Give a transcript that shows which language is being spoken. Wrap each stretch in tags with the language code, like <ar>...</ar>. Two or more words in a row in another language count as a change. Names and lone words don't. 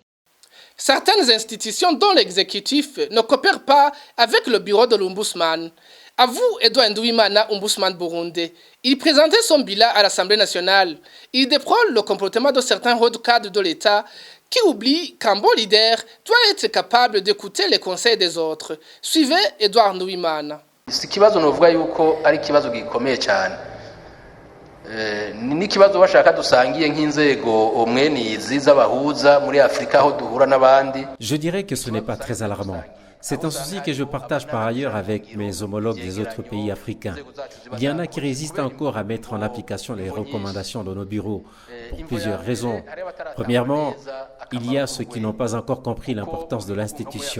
<fr>Certaines institutions, dont l'exécutif, ne coopèrent pas avec le bureau de l'Ombudsman. À vous, Edouard Nduwimana, Ombudsman burundais. Il présentait son bilan à l'Assemblée nationale. Il déplore le comportement de certains hauts cadres de l'État qui oublient qu'un bon leader doit être capable d'écouter les conseils des autres. Suivez Edouard Nduwimana.</fr> <rn>Si ikibazo novuga yuko ari ikibazo gikomeye cyane. Ni ikibazo bashaka dusangiye nk'inzego mwenizi z'abahuza muri Afrika aho duhura n'abandi.</rn> <fr>Je dirais que ce n'est pas très alarmant. C'est un souci que je partage par ailleurs avec mes homologues des autres pays africains. Il y en a qui résistent encore à mettre en application les recommandations de nos bureaux pour plusieurs raisons. Premièrement, il y a ceux qui n'ont pas encore compris l'importance de l'institution.</fr>